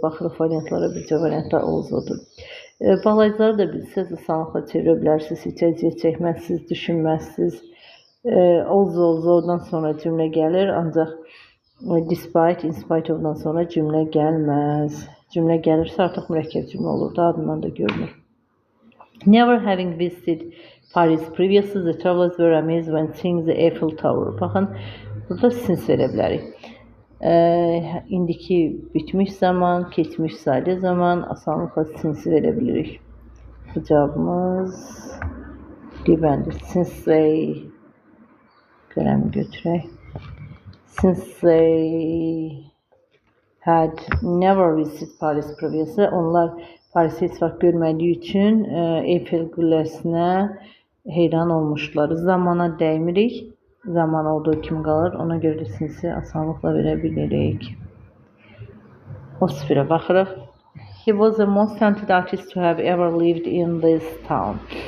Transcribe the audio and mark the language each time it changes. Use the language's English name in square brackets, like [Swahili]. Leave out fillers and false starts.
[Azerbaijani] Baxırıq variantlara, bircə variantda although-dur. Bağlayıcıları da bilsəz, asanlıqla çevirə bilərsiniz, heç əziyyət çəkməzsiniz, düşünməzsiniz. Although-dan sonra cümlə gəlir, ancaq despite, in spite of-dan sonra cümlə gəlməz. Cümlə gəlirsə artıq mürəkkəb cümlə olur da, adından da görünür. [English] Never having visited Paris previously, the travelers were amazed when seeing the Eiffel Tower. [Azerbaijani] Baxın, burada since verə bilərik. İndiki bitmiş zaman, keçmiş sadə zaman, asanlıqla since verə bilirik. Bu cavabımız D-bəndir. [English] Since they, [Azerbaijani] qələmi götürək. [English] Since they had never visited Paris previously, [Azerbaijani] onlar Paris'i heç vaxt görmədiyi üçün Eiffel qülləsinə heyran olmuşlar. Zamana dəymirik. Zaman olduğu kimi qalır. Ona görə də sinsi asanlıqla verə bilirik. 31-ə baxırıq. [English] He was the most talented artist to have ever lived in this town.